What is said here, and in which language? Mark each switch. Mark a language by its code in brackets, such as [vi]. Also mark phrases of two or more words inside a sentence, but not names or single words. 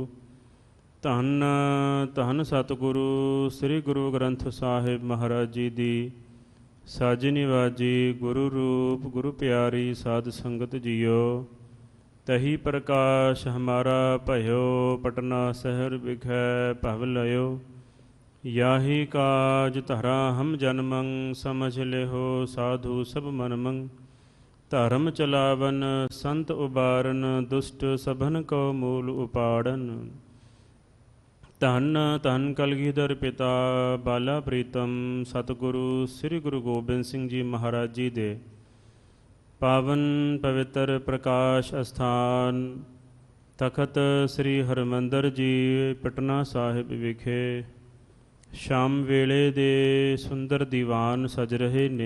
[pa] ਧੰਨ ਧੰਨ ਸਤਿਗੁਰੂ ਸ੍ਰੀ ਗੁਰੂ ਗ੍ਰੰਥ ਸਾਹਿਬ ਮਹਾਰਾਜ ਜੀ ਦੀ ਸਾਜਨੀ ਵਾਜੀ ਗੁਰੂ ਰੂਪ ਗੁਰੂ ਪਿਆਰੀ ਸਾਧ ਸੰਗਤ ਜੀਓ। [bra] ਤਹੀ ਪ੍ਰਕਾਸ਼ ਹਮਾਰਾ ਭਇਓ ਪਟਨਾ ਸ਼ਹਿਰ ਵਿਖੈ ਭਵ ਲਇਓ। याहि काज धरा हम जन्मं समझ लेहो साधु सब मनमं धर्म चलावन संत उबारन दुष्ट सभन को मूल उपाड़न [pa] ਧੰਨ ਧੰਨ ਕਲਗੀਧਰ ਪਿਤਾ ਬਾਲਾ ਪ੍ਰੀਤਮ ਸਤਿਗੁਰੂ ਸ੍ਰੀ ਗੁਰੂ ਗੋਬਿੰਦ ਸਿੰਘ ਜੀ ਮਹਾਰਾਜ ਜੀ ਦੇ ਪਾਵਨ ਪਵਿੱਤਰ ਪ੍ਰਕਾਸ਼ ਅਸਥਾਨ ਤਖਤ ਸ੍ਰੀ ਹਰਿਮੰਦਰ ਜੀ ਪਟਨਾ ਸਾਹਿਬ ਵਿਖੇ ਸ਼ਾਮ ਵੇਲੇ ਦੇ ਸੁੰਦਰ ਦੀਵਾਨ ਸਜ ਰਹੇ ਨੇ।